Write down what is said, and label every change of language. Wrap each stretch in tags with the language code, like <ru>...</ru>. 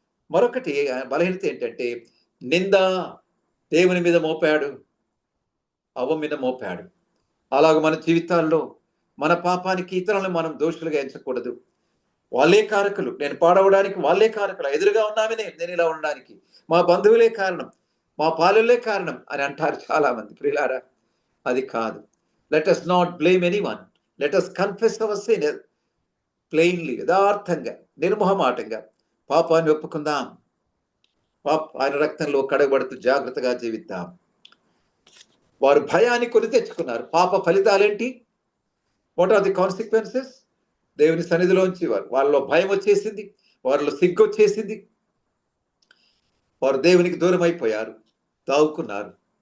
<te>మరొకటి బలహీనత ఏంటంటే, నింద దేవుని మీద మోపాడు, అవ్వ మీద మోపాడు. అలాగ మన జీవితాల్లో మన పాపానికి ఇతరులను మనం దోషులుగా ఎంచకూడదు. వాళ్ళే కారకులు, నేను పాడవడానికి వాళ్ళే కారకులు, ఎదురుగా ఉన్నామనే నేను ఇలా ఉండడానికి మా బంధువులే కారణం, మా పాలెల్లే కారణం అని అంటారు చాలా మంది. ప్రియులారా, అది కాదు.</te> <en>Let us not blame anyone. Let us confess our sin plainly,</en> <te>యథార్థంగా, నిర్మోహమాటంగా పాపాన్ని ఒప్పుకుందాం. ఆయన రక్తంలో కడగబడుతూ జాగ్రత్తగా జీవిద్దాం. వారు భయాన్ని కొని తెచ్చుకున్నారు. పాప ఫలితాలేంటి?</te> <en>What are the consequences?</en> <te>దేవుని సన్నిధిలోంచి వాళ్ళలో భయం వచ్చేసింది, వారిలో సిగ్గు వచ్చేసింది, వారు దేవునికి దూరం అయిపోయారు, దావుకున్నారు.</te>